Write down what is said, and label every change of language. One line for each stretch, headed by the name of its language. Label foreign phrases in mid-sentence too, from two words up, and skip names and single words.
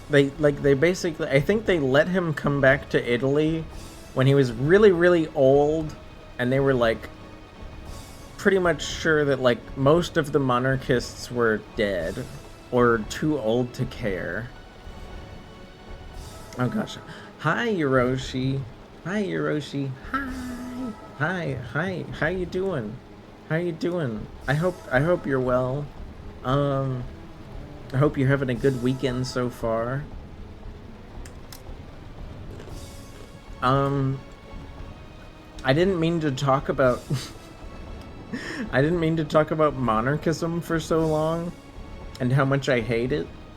English: They basically, I think they let him come back to Italy when he was really old, and they were like pretty much sure that like most of the monarchists were dead or too old to care. Oh gosh. Hi, Hiroshi. Hi, Hiroshi. Hi. How you doing? How you doing? I hope you're well. I hope you're having a good weekend so far. I didn't mean to talk about I didn't mean to talk about monarchism for so long and how much I hate it.